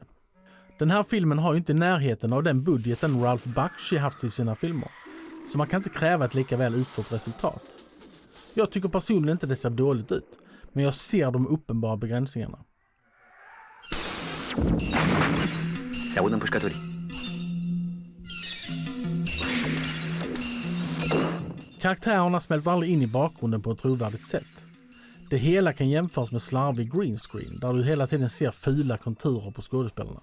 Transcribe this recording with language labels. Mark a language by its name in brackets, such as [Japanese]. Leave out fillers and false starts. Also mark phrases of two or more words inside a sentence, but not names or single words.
[Swedish] Den här filmen har ju inte närheten av den budgeten Ralph Bakshi haft i sina filmer. Så man kan inte kräva ett lika väl utfört resultat. Jag tycker personligen inte det ser dåligt ut, men jag ser de uppenbara begränsningarna. [Romanian] Se aud împușcături. [Swedish] Karaktärerna smälter aldrig in i bakgrunden på ett trovärdigt sätt. Det hela kan jämföras med slarvig [English] green screen [Swedish] där du hela tiden ser fula konturer på skådespelarna.